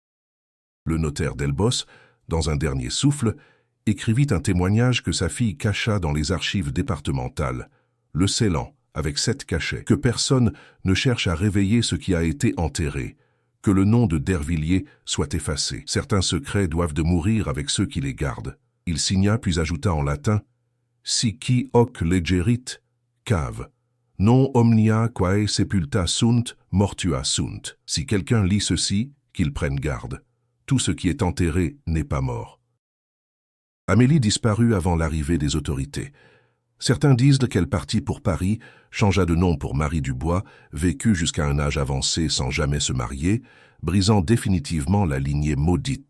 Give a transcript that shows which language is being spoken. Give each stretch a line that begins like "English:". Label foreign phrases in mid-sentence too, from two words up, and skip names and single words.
French: Le notaire Delbos, dans un dernier souffle, écrivit un témoignage que sa fille cacha dans les archives départementales, le scellant avec 7 cachets, que personne ne cherche à réveiller ce qui a été enterré, que le nom de Dervilliers soit effacé. Certains secrets doivent de mourir avec ceux qui les gardent. Il signa puis ajouta en latin
Latin: « Si qui hoc legerit, cave, non omnia quae sepulta sunt, mortua sunt.
French: » Si quelqu'un lit ceci, qu'il prenne garde. Tout ce qui est enterré n'est pas mort. Amélie disparut avant l'arrivée des autorités. Certains disent qu'elle partit pour Paris, changea de nom pour Marie Dubois, vécut jusqu'à un âge avancé sans jamais se marier, brisant définitivement la lignée maudite.